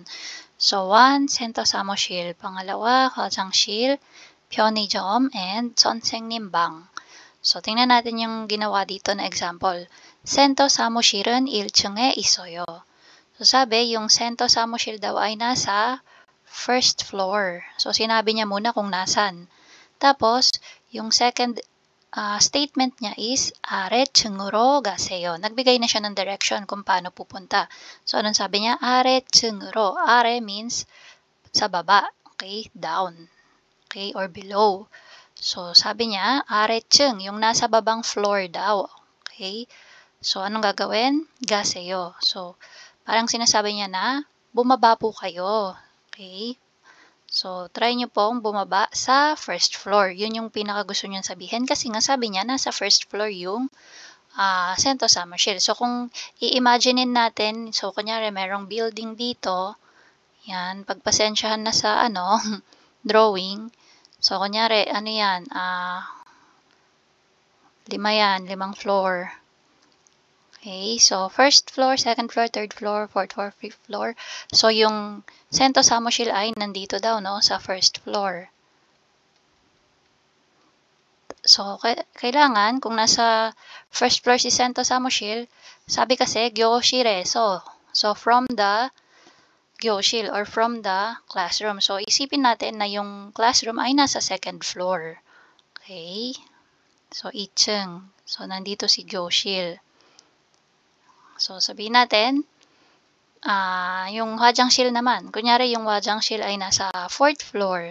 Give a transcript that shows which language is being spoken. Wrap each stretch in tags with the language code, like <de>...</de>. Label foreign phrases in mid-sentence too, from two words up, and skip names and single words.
<tl>So, 1,</tl> <ko>센터 사무실. pangalawa, 화장실, 편의점, and 선생님 방.</ko> <tl>So, tingnan natin yung ginawa dito na example.</tl> <ko>센터 사무실은 1층에 있어요.</ko> <tl>So, sabi, yung</tl> <ko>센터 사무실</ko> <tl>daw ay nasa</tl> <en>first floor.</en> <tl>So, sinabi niya muna kung nasan. Tapos, yung</tl> <en>second statement</en> <tl>niya is</tl> <ko>아래층으로 가세요.</ko> <tl>Nagbigay na siya ng direction kung paano pupunta. So, anong sabi niya?</tl> <en>아래층으로. 아래 means</en> <tl>sa baba.</tl> <en>Okay? Down. Okay? Or below.</en> <tl>So, sabi niya, 아래층, yung nasa babang floor daw. Okay? So, anong gagawin? 가세요. So, parang sinasabi niya na, bumaba po kayo. Okay? So, try nyo pong bumaba sa</tl> <en>first floor.</en> <tl>Yun yung pinaka gusto nyo sabihin. Kasi nga sabi niya, nasa</tl> <en>first floor</en> <tl>yung Sento Summershield. So, kung i-imaginein natin, so, kunyari, merong building dito. Yan, pagpasensyahan na sa, drawing. So, kunyari, ano yan? 5 yan, 5 floor.</tl> <en>Okay, so first floor, second floor, third floor, fourth floor, fifth floor.</en> <tl>So, yung Sento Samushil ay nandito daw, no, sa</tl> <en>first floor.</en> <tl>So, kailangan, kung nasa</tl> <en>first floor</en> <tl>si Sento Samushil, sabi kasi,</tl> <ko>교실에서.</ko> <en>So, from the 교실 or from the classroom.</en> <tl>So, isipin natin na yung classroom ay nasa</tl> <en>second floor.</en> <tl>Okay? So, 2층. So, nandito si 교실. So, sabihin natin, yung 화장실 naman. Kunyari, yung 화장실 ay nasa</tl> <en>4th floor.</en>